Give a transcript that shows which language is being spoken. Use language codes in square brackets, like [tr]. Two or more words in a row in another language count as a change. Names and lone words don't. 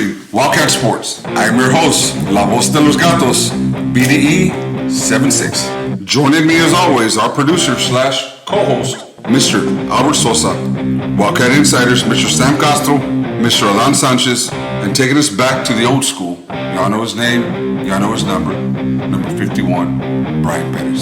[en] Wildcat Sports. I am your host, La Voz de los Gatos, BDE 76. Joining me as always, our producer / co-host, Mr. Albert Sosa. Wildcat Insiders, Mr. Sam Castro, Mr. Alan Sanchez, and taking us back to the old school. Y'all know his name, y'all know his number. Number 51, Brian Perez.